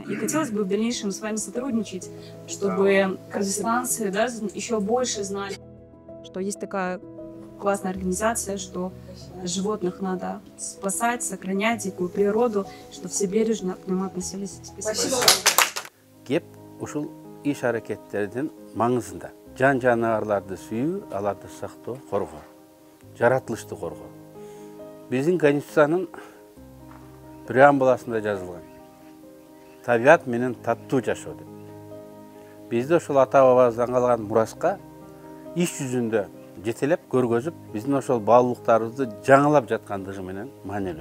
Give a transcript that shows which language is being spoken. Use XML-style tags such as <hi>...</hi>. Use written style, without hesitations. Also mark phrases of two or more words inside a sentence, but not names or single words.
<ru>И хотелось бы в дальнейшем с вами сотрудничать, чтобы кыргызстанцы еще больше знали, что есть такая классная организация, что животных надо спасать, сохранять дикую природу, что все бережно к ним относились. Спасибо.</ru> <ky>Кеп ушул иш аракеттердин маңызында жан жаныбарларды сүйүү, аларды сактоо, коргоо, жаратылышты коргоо. Биздин Конституциянын преамбуласында жазылган. Табият менен таттуу жашоо деп. Бизде ошол ата бабабыздан калган мураска иш жүзүндө жетелеп көргөзүп, биздин ошол баалуулуктарыбызды жаңылап жаткандыгы менен маанилүү.</ky>